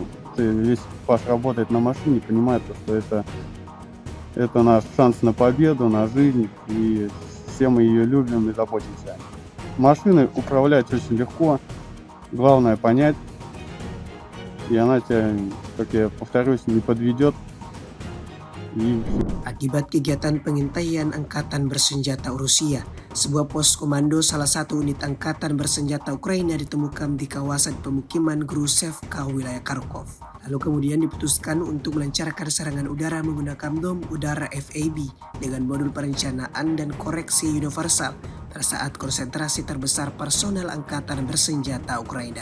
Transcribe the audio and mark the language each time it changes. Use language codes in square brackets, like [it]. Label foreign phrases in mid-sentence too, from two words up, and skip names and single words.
[ru] Весь экипаж работает на машине, понимает, что это наш шанс на победу, на жизнь, и все мы ее любим и заботимся. Машиной управлять очень легко, главное понять, и она тебя, как я повторюсь, не подведет. [id] Akibat kegiatan pengintaian Angkatan Bersenjata Rusia, sebuah pos komando salah satu unit Angkatan Bersenjata Ukraina ditemukan di kawasan pemukiman Gruzhevka, wilayah Kharkov. Lalu kemudian diputuskan untuk melancarkan serangan udara menggunakan bom udara FAB dengan modul perencanaan dan koreksi universal pada saat konsentrasi terbesar personel Angkatan Bersenjata Ukraina.